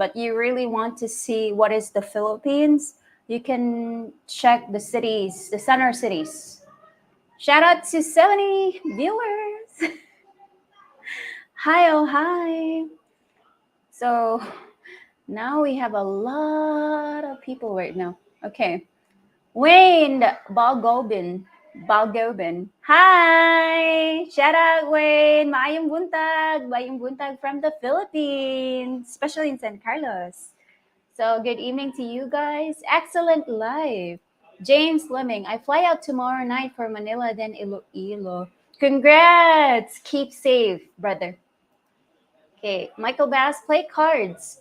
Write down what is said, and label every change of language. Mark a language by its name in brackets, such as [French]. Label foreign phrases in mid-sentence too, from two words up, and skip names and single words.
[English] But you really want to see what is the Philippines, you can check the cities, the center cities. Shout out to 70 viewers. Hi, oh hi. So now we have a lot of people right now. Okay. Wayne Balgobin. Balgobin. Hi! Shout out, Wayne. [Cebuano] Maayong buntag. Maayong buntag [English] from the Philippines, especially in San Carlos. So, good evening to you guys. Excellent live. James Fleming, I fly out tomorrow night for Manila, then Iloilo. Congrats! Keep safe, brother. Okay, Michael Bass, play cards.